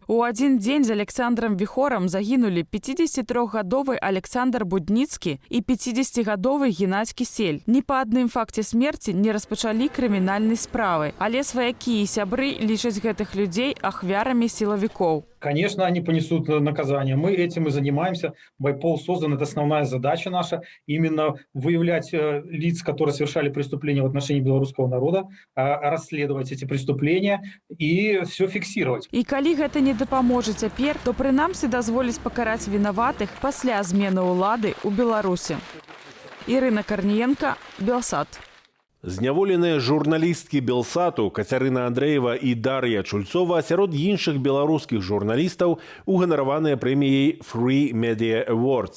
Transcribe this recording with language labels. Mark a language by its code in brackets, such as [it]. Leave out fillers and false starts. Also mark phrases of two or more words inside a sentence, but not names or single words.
[be] У адзін дзень з Александром Вихорам загінулі 53-гадовы Александр Будніцкі і 50-гадовы Геннадзь Кісель. Ні па адным факце смерці не распачалі крымінальнай справы, але сваякі і сябры лічаць гэтых людзей ахвярамі сілавікоў. [ru] Конечно, они понесут наказание. Мы этим и занимаемся. Байпол создан, это основная задача наша. Именно выявлять лиц, которые совершали преступления в отношении белорусского народа, расследовать эти преступления и все фиксировать. [be] И калі гэта не дапаможа цяпер, то прынамсі дазволіць пакараць вінаватых пасля змены ўлады ў Беларусі. Ірына Карніенка, Белсат. Зняволеныя журналісткі Белсату Кацярына Андрэева і Дар'я Чульцова сярод іншых беларускіх журналістаў уганараваныя прэміяй Free Media Awards.